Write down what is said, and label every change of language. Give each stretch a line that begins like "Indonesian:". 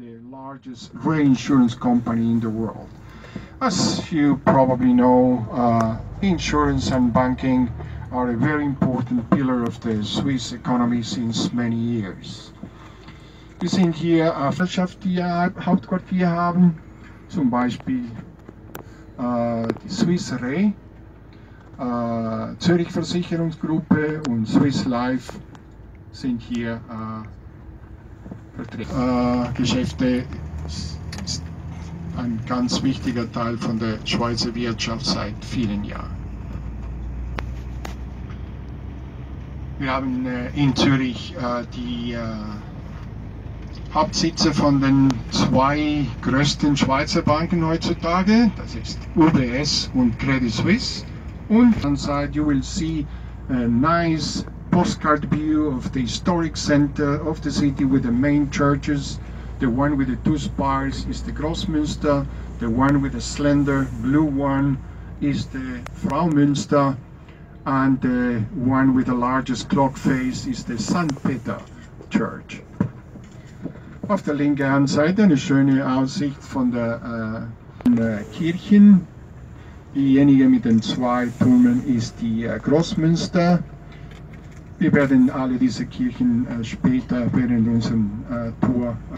English: Largest reinsurance company in the world. As you probably know, insurance and banking are a very important pillar of the Swiss economy since many years.
German: Wir sehen hier Gesellschaften, die ihr Hauptquartier haben, zum Beispiel die Swiss Re, Zürich Versicherungsgruppe und Swiss Life sind hier vertreten. Geschäfte ist ein ganz wichtiger Teil von der Schweizer Wirtschaft seit vielen Jahren. Wir haben in Zürich die Hauptsitze von den zwei größten Schweizer Banken heutzutage, das ist UBS und Credit Suisse.
English: Und on side you will see a nice postcard view of the historic center of the city with the main churches. The one with the two spires is the Grossmünster, the one with the slender blue one is the Fraumünster, and the one with the largest clock face is the St. Peter Church.
German: Auf der linken Handseite eine schöne Aussicht von der Kirchen. Diejenige mit den zwei Türmen ist die Grossmünster. Wir werden alle diese Kirchen später während unserem Tour.